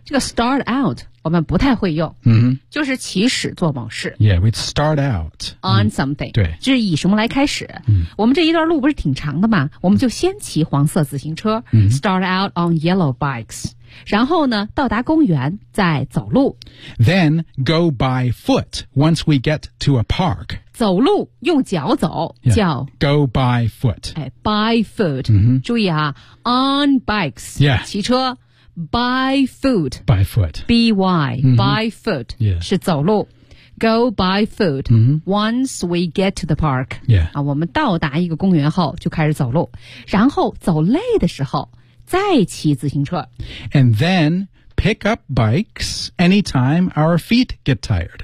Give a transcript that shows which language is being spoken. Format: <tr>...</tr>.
<zh>这个</zh> <en>start out,</en> <zh>我们不太会用、 mm-hmm. 就是起始做某事。</zh> <en>Yeah, we'd start out. On something.</en> <zh>对。就是以什么来开始、 mm-hmm. 我们这一段路不是挺长的吗我们就先骑黄色自行车、 mm-hmm.</zh> <en>start out on yellow bikes.</en> <zh>然后呢到达公园再走路。</zh> <en>Then go by foot once we get to a park.</en> <zh>走路用脚走、</zh> <en>yeah.</en> <zh>叫</zh> <en>Go by foot、哎、By foot、 mm-hmm.</en> <zh>注意啊</zh> <en>On bikes、 yeah.</en> <zh>骑车</zh> <en>By foot By foot By、mm-hmm. By foot、 yeah.</en> <zh>是走路</zh> <en>Go by foot、 mm-hmm. Once we get to the park、 yeah.</en> <zh>啊、我们到达一个公园后就开始走路然后走累的时候再骑自行车</zh> <en>And thenPick up bikes anytime our feet get tired.</en>